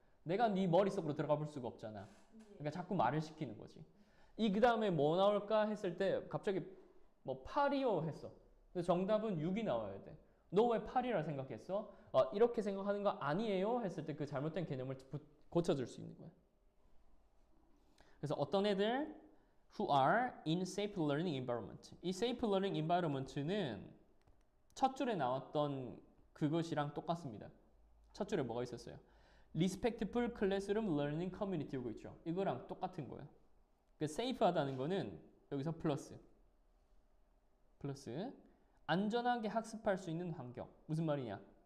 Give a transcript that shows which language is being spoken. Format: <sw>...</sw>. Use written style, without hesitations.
<ko>내가 네 머릿속으로 들어가 볼 수가 없잖아. 그러니까 자꾸 말을 시키는 거지. 이 그 다음에 뭐 나올까 했을 때 갑자기 뭐 8이요 했어. 근데 정답은 6이 나와야 돼. 너 왜 8이라 생각했어? 이렇게 생각하는 거 아니에요? 했을 때 그 잘못된 개념을 고쳐줄 수 있는 거야. 그래서 어떤 애들</ko> <en>who are in safe learning environment.</en> <ko>이</ko> <en>safe learning environment</en> <ko>는 첫 줄에 나왔던 그것이랑 똑같습니다. 첫 줄에 뭐가 있었어요?</ko> <en>respectful classroom learning community</en> <ko>오고 있죠. 이거랑 똑같은 거예요. 그 safe하다는 거는 여기서 플러스 안전하게 학습할 수 있는 환경. 무슨 말이냐?</ko>